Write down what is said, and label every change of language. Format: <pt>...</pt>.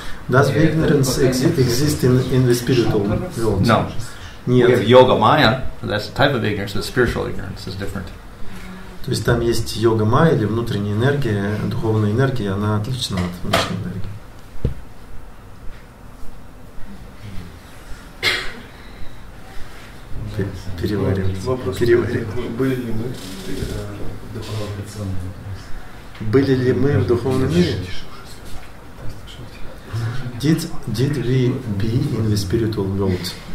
<en>Does ignorance exist in the spiritual world? No.</en> <ru>Нет.</ru> <en>We have yoga maya. That's a type of ignorance, but spiritual ignorance is different.</en> <ru>То есть там есть йога майя или внутренняя энергия, духовная энергия, она отлична от внешней энергии. Переваривать. Были ли мы в духовном мире?</ru> <en>Did we be in the spiritual world?</en>